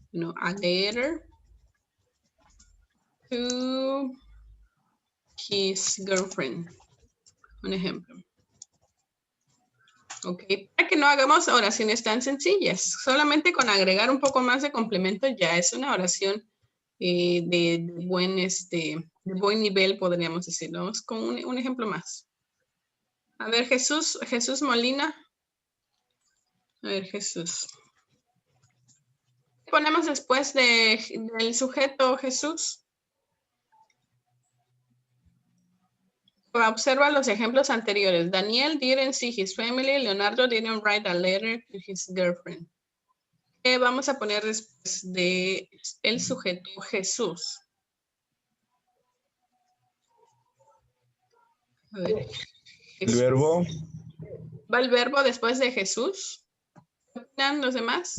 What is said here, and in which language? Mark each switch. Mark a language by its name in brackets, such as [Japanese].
[English] No, a letter to his girlfriend. [Spanish] Un ejemplo. Ok, para que no hagamos oraciones tan sencillas. Solamente con agregar un poco más de complemento ya es una oración de buen nivel, podríamos decirlo. Vamos con un ejemplo más. A ver, Jesús Molina. A ver, Jesús. ¿Qué ponemos después del sujeto Jesús? Observa los ejemplos anteriores. [English] Daniel didn't see his family. Leonardo didn't write a letter to his girlfriend. [Spanish] ¿Qué vamos a poner después del sujeto Jesús? A ver. El verbo. ¿Va el verbo después de Jesús? ¿Qué opinan los demás?